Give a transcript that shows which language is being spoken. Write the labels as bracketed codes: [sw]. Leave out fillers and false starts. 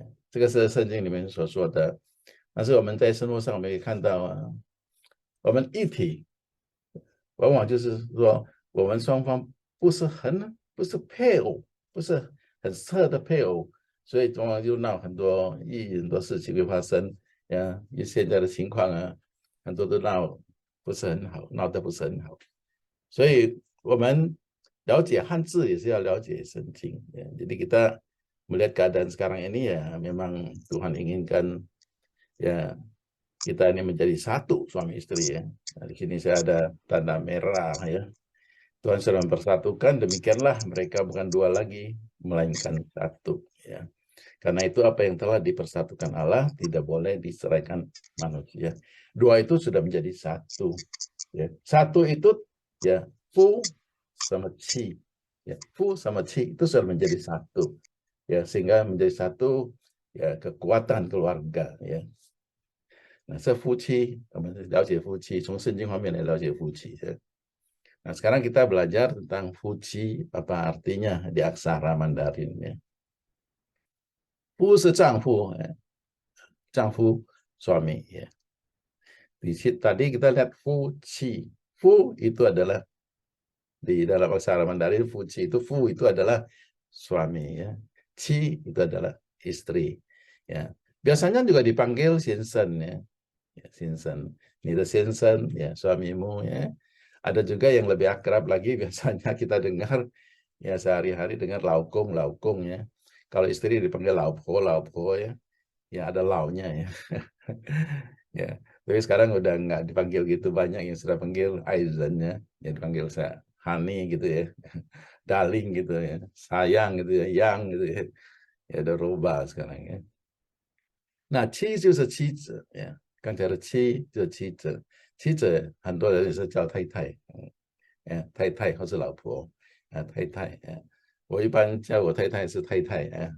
[zh] 这个是圣经里面所说的。但是我们在生活上我们可以看到啊，我们一体往往就是说我们双方不是配偶，不是很适合的配偶，所以往往就闹很多事情会发生呀。现在的情况啊，很多都闹不是很好，闹得不是很好。所以我们了解汉字也是要了解圣经 [id] ya. Jadi kita melihat keadaan sekarang ini ya memang Tuhan inginkan ya kita ini menjadi satu suami istri ya. Nah, di sini saya ada tanda merah ya. Tuhan sudah mempersatukan, demikianlah mereka bukan dua lagi, melainkan satu ya. Karena itu apa yang telah dipersatukan Allah tidak boleh diceraikan manusia. Dua itu sudah menjadi satu. Ya. Satu itu ya fu sama chi. Ya, fu sama chi itu sudah menjadi satu. Ya, sehingga menjadi satu ya kekuatan keluarga ya. [zh] 那这夫妻，我们了解夫妻，从圣经方面来了解夫妻ya. [id] Nah, sekarang kita belajar tentang fuji, apa artinya di aksara Mandarin ya. [zh] Fu 是丈夫，丈夫 [id] suami ya. Tadi kita lihat fuji. Fu itu adalah di dalam aksara Mandarin fuji itu fu itu adalah suami ya. Chi itu adalah istri ya. Biasanya juga dipanggil Sinsen ya. Ya, Sinsen. Ini Sinsen ya suamimu ya. Ada juga yang lebih akrab lagi biasanya kita dengar ya sehari-hari dengar laukung laukung ya. Kalau istri dipanggil laupho laupho ya. Ya ada launya ya. Ya, tapi sekarang udah nggak dipanggil gitu, banyak yang sudah panggil Aizen ya, yang dipanggil saya Honey gitu ya, Darling gitu ya, sayang gitu ya, yang gitu ya, ya udah rubah sekarang ya. [zh] Nah, 妻就是妻子呀，刚才的妻就是妻子，妻子很多人也是叫太太，太太或是老婆，太太，我一般叫我太太是太太，